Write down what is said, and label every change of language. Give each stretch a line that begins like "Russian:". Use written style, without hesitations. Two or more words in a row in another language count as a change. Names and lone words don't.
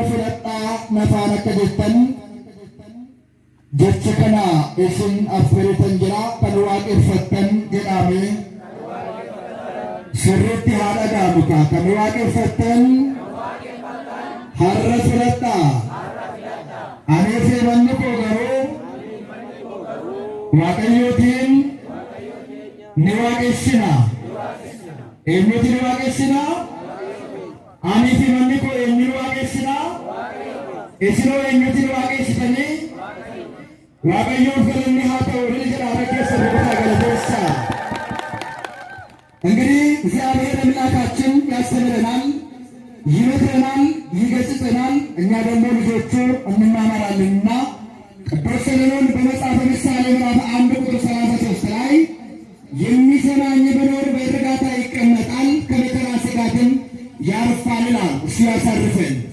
Oromo: fudhadhaa nafaan akka jettan jecha kana isin affeeritan jira kan waaqeffattan jedhame sirriitti haa dhaga'amu kan waaqeffattan har'a fudhadhaa ani fi manni koo garuu waaqayyootiin ni waaqessina. Eenyuutiin ni waaqessina? Anii fi manni koo eenyuun waaqessina? Isinoo eenyuutiin waaqessitanii? waaqayyoof galanni haa ta'u jedha
Amharic: ረከሰ ቦታ ገለደሳ። እንግዲህ እግዚአብሔር አምላካችን ያስተምረናል፣ ይመክረናል፣ ይገስጸናል። እኛ ደግሞ ልጆቹ እንማማራለንና ቅዱስ ሰሎሞን በመጽሐፈ ምሳሌ ምዕራፍ 1 ቁጥር 33 ላይ የሚሰማኝ ቢኖር በእርጋታ ይቀመጣል፣ ከመከራ ስጋትም ያርፋል ይላል። እሱ ያሳርፈን።